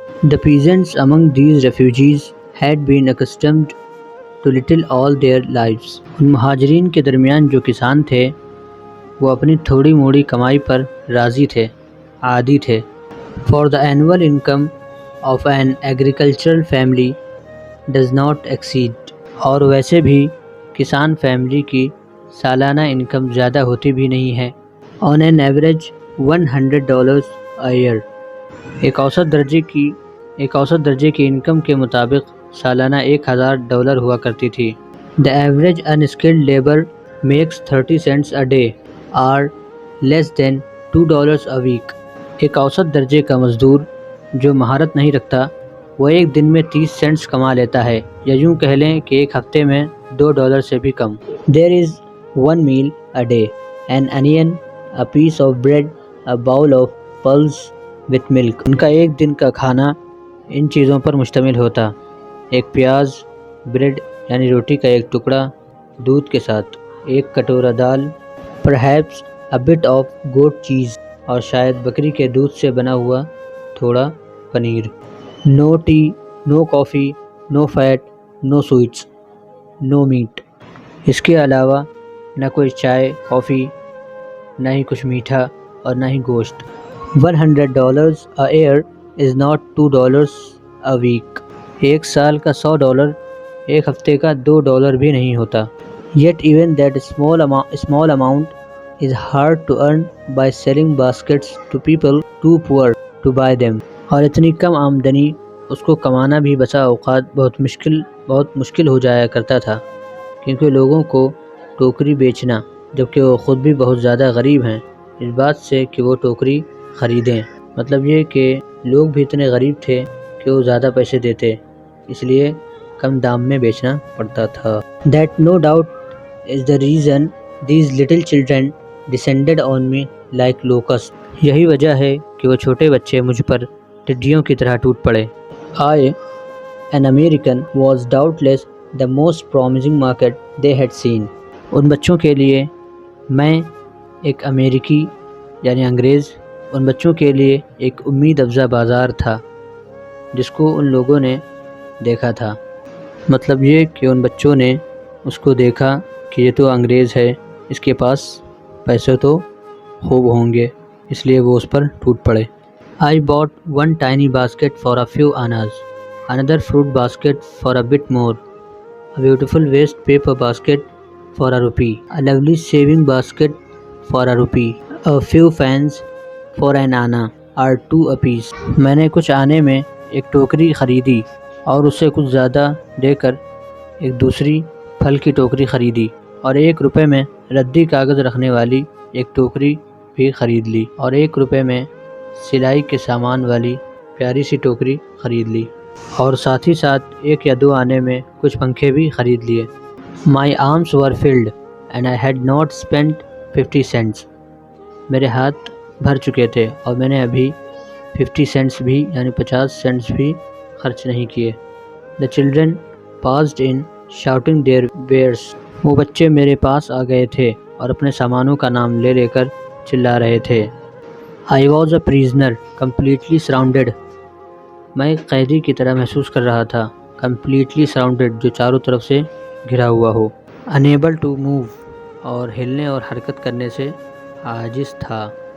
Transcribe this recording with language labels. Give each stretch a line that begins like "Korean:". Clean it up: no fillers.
English: The peasants among these refugees had been accustomed to little all their lives.
Urdu: ان مہاجرین کے درمیان جو کسان تھے وہ اپنی تھوڑی موڑی کمائی پر راضی تھے، عادی تھے.
English: For the annual income of an agricultural family does not exceed.
Urdu: اور ویسے بھی کسان فیملی کی سالانہ انکم زیادہ ہوتی بھی نہیں ہے.
English: On an average $100 a year.
Urdu: ایک اوسط درجے کی انکم کے مطابق سالانہ $1000 ہوا کرتی تھی.
English: The average unskilled labor makes 30 cents a day or less than $2 a week.
Urdu: ایک اوسط درجے کا مزدور جو مہارت نہیں رکھتا وہ ایک دن میں 30 سینٹس کما لیتا ہے، یا یوں کہہ لیں کہ ایک ہفتے میں $2 سے بھی کم.
English: There is one meal a day, an onion, a piece of bread, a bowl of pulse with milk.
Urdu: ان کا ایک دن کا کھانا ان چیزوں پر مشتمل ہوتا: ایک پیاز، بریڈ یعنی روٹی کا ایک ٹکڑا دودھ کے ساتھ، ایک کٹورہ دال،
English: perhaps a bit of goat cheese
Urdu: اور شاید بکری کے دودھ سے بنا ہوا تھوڑا paneer.
English: No tea, no coffee, no fat, no sweets, no meat.
Urdu: اس کے علاوہ نہ کوئی چائے، کافی، نہ ہی کچھ میٹھا اور نہ ہی گوشت.
English: $100 a year is not $2 a week.
Urdu: ایک سال کا $100 ایک ہفتے کا $2 بھی نہیں ہوتا.
English: Yet even that small amount is hard to earn by selling baskets to people too poor to buy them.
Urdu: اور اتنی کم آمدنی اس کو کمانا بھی بسا اوقات بہت مشکل ہو جایا کرتا تھا، کیونکہ لوگوں کو ٹوکری بیچنا، جبکہ وہ خود بھی بہت زیادہ غریب ہیں، اس بات سے کہ وہ ٹوکری خریدیں. مطلب یہ کہ لوگ بھی اتنے غریب تھے کہ وہ زیادہ پیسے دیتے، اس لیے کم دام میں بیچنا پڑتا تھا.
English: That no doubt is the reason these little children descended on me like locusts.
Urdu: یہی وجہ ہے کہ وہ چھوٹے بچے مجھ پر ٹڈیوں کی طرح ٹوٹ پڑے.
English: I, an American, was doubtless the most promising market they had seen.
Urdu: ان بچوں کے لیے میں ایک امریکی یعنی انگریز، ان بچوں کے لیے ایک امید افزا بازار تھا جس کو ان لوگوں نے دیکھا تھا. مطلب یہ کہ ان بچوں نے اس کو دیکھا کہ یہ تو انگریز ہے، اس کے پاس پیسے تو خوب ہوں گے، اس لیے وہ اس پر ٹوٹ پڑے.
English: I bought one tiny basket for a few annas, another fruit basket for a bit more, a beautiful waste paper basket for ₹1, a lovely shaving basket for ₹1, a few fans for an anna or 2 apiece.
Urdu: میں نے کچھ آنے میں ایک ٹوکری خریدی اور اس سے کچھ زیادہ دے کر ایک دوسری پھل کی ٹوکری خریدی، اور $1 میں ردی کاغذ رکھنے والی ایک ٹوکری بھی خرید لی، اور $1 میں سلائی کے سامان والی پیاری سی ٹوکری خرید لی، اور ساتھ ہی ساتھ 1 یا 2 آنے میں کچھ پنکھے بھی خرید لیے.
English: My arms were filled and I had not spent 50 cents.
Urdu: میرے ہاتھ بھر چکے تھے اور میں نے ابھی 50 cents بھی یعنی 50 cents بھی خرچ نہیں کیے.
English: The children passed in shouting their wares.
Urdu: وہ بچے میرے پاس آ گئے تھے اور اپنے سامانوں کا نام لے لے کر چلا رہے تھے.
English: I was a prisoner, completely surrounded.
Urdu: میں ایک قیدی کی طرح محسوس کر رہا تھا.
English: completely surrounded
Urdu: جو چاروں طرف سے گھرا ہوا ہو.
English: unable to move
Urdu: اور ہلنے اور حرکت کرنے سے عاجز تھا.